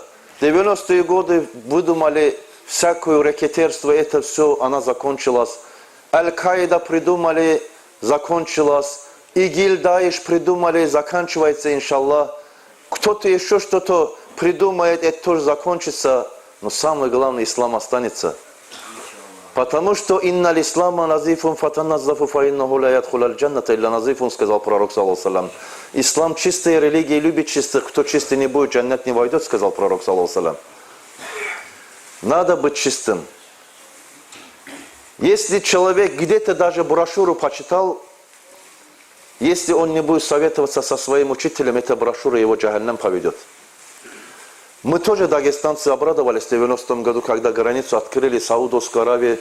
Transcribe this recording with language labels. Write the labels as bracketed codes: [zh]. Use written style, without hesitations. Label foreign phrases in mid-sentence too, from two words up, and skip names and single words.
[ru] В 90-е годы выдумали всякое рекеттерство, это все, она закончилась. Аль-Каида придумали, закончилась. ИГИЛ, Даиш придумали, заканчивается, иншаллах. Кто-то еще что-то придумает, это тоже закончится. Но самое главное, ислам останется. Потому что [ar] «إن الإسلام نظيف فتنظفوا فإنه لا يدخل الجنة إلا نظيف», [ru] сказал пророк, [ar] صلى الله عليه وسلم. [ru] Ислам чистая религия, любит чистых. Кто чистый не будет, джаннат не войдет, сказал пророк, [ar] صلى الله عليه وسلم. [ru] Надо быть чистым. Если человек где-то даже брошюру почитал, если он не будет советоваться со своим учителем, эта брошюра его в джаханнам поведет. Мы тоже, дагестанцы, обрадовались в 90-м году, когда границу открыли Саудовской Аравии.